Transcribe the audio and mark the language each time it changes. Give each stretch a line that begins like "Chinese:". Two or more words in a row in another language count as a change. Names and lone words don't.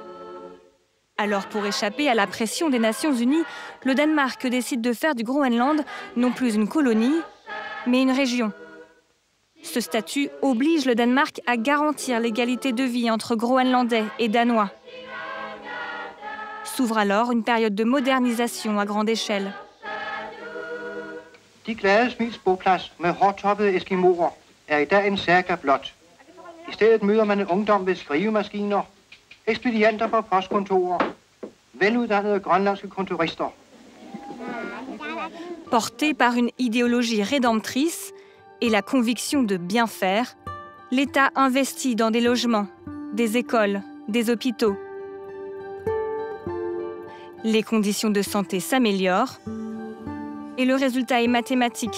French: Alors, pour échapper à la pression des Nations Unies, le Danemark décide de faire du Groenland non plus une colonie, mais une région. Ce statut oblige le Danemark à garantir l'égalité de vie entre Groenlandais et Danois. S'ouvre alors une période de modernisation à grande échelle.
Danish: De glade smidsboplads med hårdtoppede eskimoer er I dag en saga blot. I stedet møder man en ungdom ved skrivemaskiner, ekspedienter på postkontorer, veluddannede grønlandske kontorister.
French: Porté par une idéologie rédemptrice et la conviction de bien faire, l'État investit dans des logements, des écoles, des hôpitaux. Les conditions de santé s'améliorent et le résultat est mathématique.